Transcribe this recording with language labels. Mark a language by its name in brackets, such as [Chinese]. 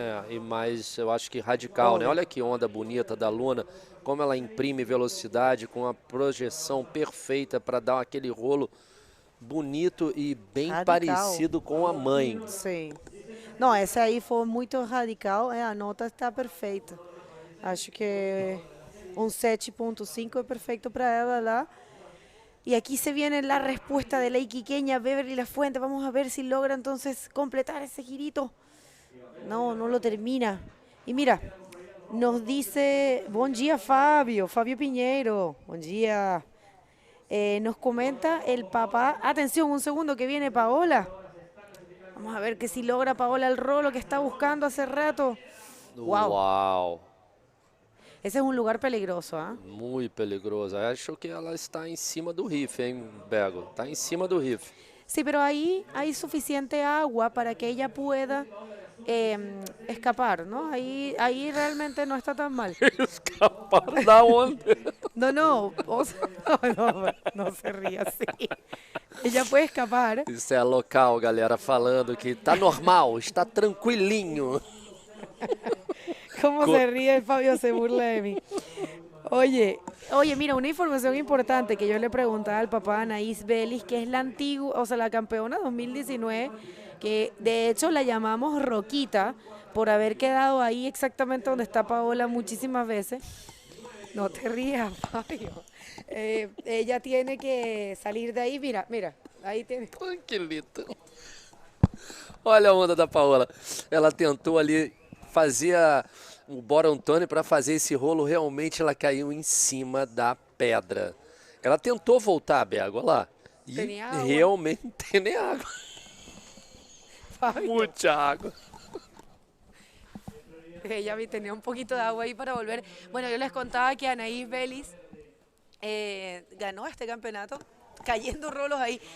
[Portuguese] E mais, eu acho que radical, né? Olha que onda bonita da Luna, como ela imprime velocidade com a projeção perfeita para dar aquele rolo bonito e bem radical, parecido com a mãe. Sim. Não, essa aí foi muito radical, a nota está perfeita. Acho que um 7.5 é perfeito para ela lá. [Spanish] Y aquí se viene la respuesta de la iquiqueña Beverly La Fuente. Vamos a ver si logra entonces completar ese girito. No lo termina. Y mira, nos dice, buen día Fabio Piñeiro, buen día. Nos comenta el papá, atención un segundo que viene Paola. Vamos a ver que si logra Paola el rolo que está buscando hace rato. Wow. [Portuguese] Esse é um lugar peligroso, ¿ah? Muito peligroso. Acho que ela está em cima do riff, hein, Bego? Está em cima do riff. [Spanish] Sí, pero ahí hay suficiente agua para que ella pueda escapar, ¿no? Ahí realmente no está tan mal. [Portuguese] ¿Escapar da onde? [Spanish] No se ría así. Ella puede escapar. [Portuguese] Isso é local, galera, falando que tá normal, está tranquilinho. [Spanish] ¿Cómo se ríe el Fabio? Se burla de mí. Oye, mira, una información importante que yo le preguntaba al papá Anaís Vélez, que es la campeona 2019, que de hecho la llamamos Roquita por haber quedado ahí exactamente donde está Paola muchísimas veces. No te rías, Fabio. Ella tiene que salir de ahí, mira, ahí tiene. [Portuguese] Tranquilito. Olha a onda da Paola. Ela tentou ali fazer o bora Antônio para fazer esse rolo, realmente ela caiu em cima da pedra. Ela tentou voltar, Bego, olha lá. E realmente tem nem água. [Spanish] Mucha água. Ella tenía un poquito de agua ahí para volver. Bueno, yo les contaba que Anaís Vélez ganó este campeonato cayendo rolos ahí.